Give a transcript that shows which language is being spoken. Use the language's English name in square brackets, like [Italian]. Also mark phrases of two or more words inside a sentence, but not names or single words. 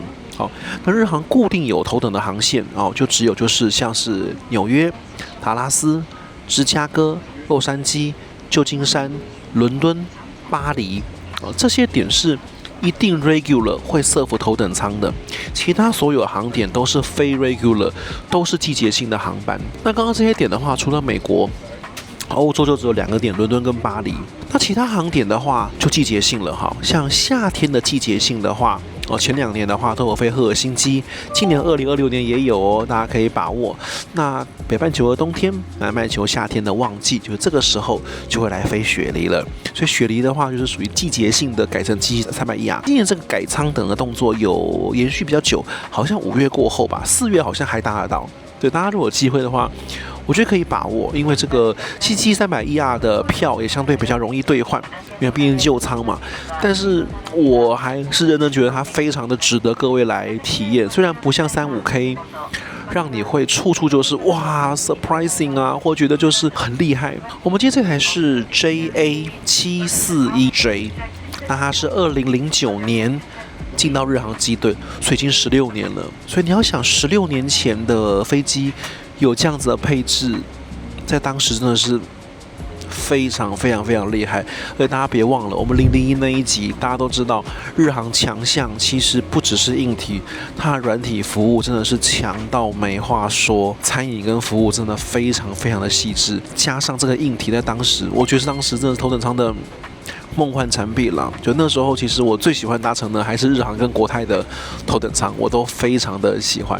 [Chinese] 好，那日航固定有頭等的航線哦，就是像是紐約、達拉斯、芝加哥、洛杉磯、舊金山、倫敦、巴黎這些點是一定 regular 會 serve 頭等艙的，其他所有航點都是非 regular， 都是季節性的航班。那剛剛這些點的話，除了美國、歐洲就只有2個點，倫敦跟巴黎。那其他航點的話就季節性了哈，像夏天的季節性的話， 哦，前2年的話都有飛赫爾辛基，今年2026年也有哦，大家可以把握。那北半球的冬天，南半球夏天的旺季，就是這個時候就會來飛雪梨了。所以雪梨的話，就是屬於季節性的改成777-300ER。今年這個改艙等的動作有延續比較久，好像5月過後吧，4月好像還搭得到。對，大家如果有機會的話，我覺得可以把握，因為這個777-300ER的票也相對比較容易兌換，因為畢竟舊艙嘛。但是我還是認真覺得它非常的值得各位來體驗，雖然不像35K，讓你會處處就是哇 surprising 啊，或覺得就是很厲害。我們今天這台是 JA741J， 那它是2009年進到日航機隊，所以已經16年了。所以你要想，16年前的飛機有這樣子的配置，在當時真的是非常非常非常厲害。而且大家別忘了，我們001那一集，大家都知道，日航強項其實不只是硬體，它的軟體服務真的是強到沒話說。餐飲跟服務真的非常非常的細緻，加上這個硬體，在當時，我覺得是當时真的是頭等艙的夢幻產品了。就那時候，其實我最喜歡搭乘的還是日航跟國泰的頭等艙，我都非常的喜歡。